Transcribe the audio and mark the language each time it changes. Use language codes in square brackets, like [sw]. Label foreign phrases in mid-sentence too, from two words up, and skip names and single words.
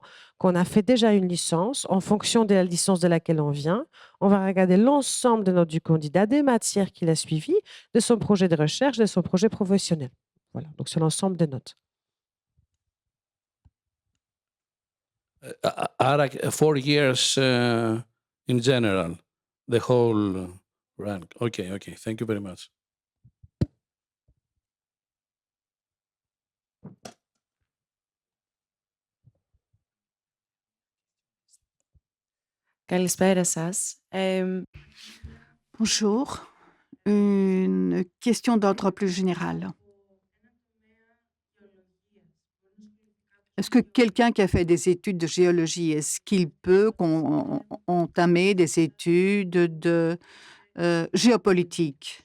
[fr] Qu'on a fait déjà une licence, en fonction de la licence de laquelle on vient, on va regarder l'ensemble des notes du candidat, des matières qu'il a suivies, de son projet de recherche, de son projet professionnel. Voilà, donc c'est l'ensemble des notes. [en] Άρα 4 years in general, the whole rank. Okay, okay. Thank you very much. [el] Καλησπέρα σας. [fr] Bonjour. Une question d'ordre plus général. Est-ce que quelqu'un qui a fait des études de géologie, est-ce qu'il peut entamer des études de géopolitique?